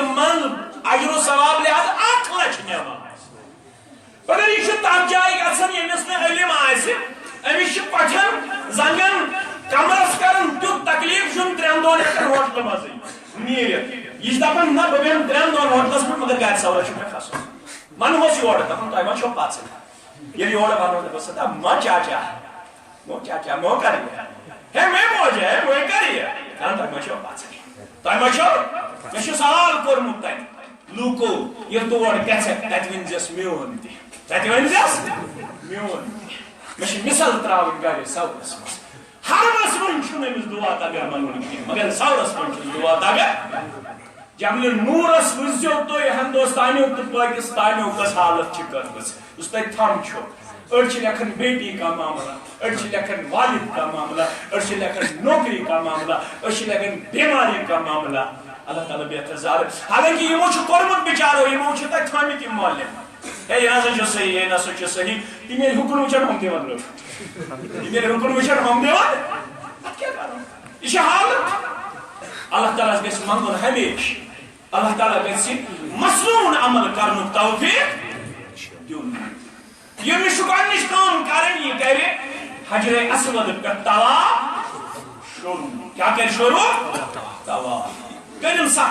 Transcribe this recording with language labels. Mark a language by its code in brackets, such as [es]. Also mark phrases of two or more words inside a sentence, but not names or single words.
[ks] منٛز اجر و ثواب لحاظ 1 لچھ نٮ۪ماز مگر یہِ چھُ تتھ جایہِ گژھان ییٚمِس نہٕ علم آسہِ أمِس چھِ پٹھن زنگن کمرس کران تیُتھ تکلیٖف چھُنہٕ 3 دۄہن ہٮ۪کان ہوٹلہٕ منٛزٕے نیٖرِتھ یہِ چھِ دپان نہ بہٕ بیٚہمہٕ 3 دۄہن ہوٹلس پٮ۪ٹھ مگر گاڑِ سوارس چھُ مےٚ کھسُن ونہوس یورٕ دپان تۄہہِ ما چھو پژھٕے ییٚلہِ یورٕ ونو دپس دپ ما [ur] چاچا مو کر ہے میں موج ہے وہ کر [ks] تۄہہِ ما چھو پژھٕے تۄہہِ ما چھو مےٚ چھُ سوال کوٚرمُت تتہِ لوٗکو ییٚلہِ تور گژھکھ تتہِ ؤنزٮ۪س میون تہِ تتہِ ؤنزٮ۪س میون تہِ مےٚ چھِ مِثال تراوٕنۍ گاڑِ سورس منٛز حرمس منٛز چھُنہٕ أمِس دُعا تگان ونُن کینٛہہ مگر سورس منٛز چھُس دُعا تگان جبلہِ نوٗرس وٕچھزیو تُہۍ ہندوستانیُک تہٕ پٲکِستانیُک کۄس حالت چھِ کٔرمٕژ یُس تتہِ تھم چھُ أڑۍ چھِ لیکھان [ur] بیٹی کا معاملہ [ks] أڑۍ چھِ لیکھان [ur] والد کا معاملہ [ks] أڑۍ چھِ لیکھان [ur] نوکری کا معاملہ [ks] أڑۍ چھِ لیکھان [ur] بیماری کا معاملہ اللہ تعالیٰ [ks] بہتر زارٕ حالانکہِ یِمو چھُ کوٚرمُت بِچارو یِمو چھِ تتہِ تھٲمٕتۍ یِم [ur] معلم ہے [ks] یہِ نسا چھُ [ur] صحیح ہے [ks] نسا چھُ صحیح تِم ییٚلہِ حُکُن وٕچھن ہُم دِوان رٲٹ تِم ییٚلہِ حُکُن وٕچھن ہُم دِوان اتھ کیٛاہ کرو یہِ چھِ حالت اللہ تعالیٰ گژھِ منگُن ہمیشہِ اللہ تعالیٰ گژھِ مصنوٗن عمل کرنُک توفیٖق دیُن ییٚمِس چھُ گۄڈنِچ کٲم کرٕنۍ یہِ کرِ حجرِ اسود پٮ۪ٹھ طواف شروٗع کیٛاہ کرِ شروٗع طواف کٔرِن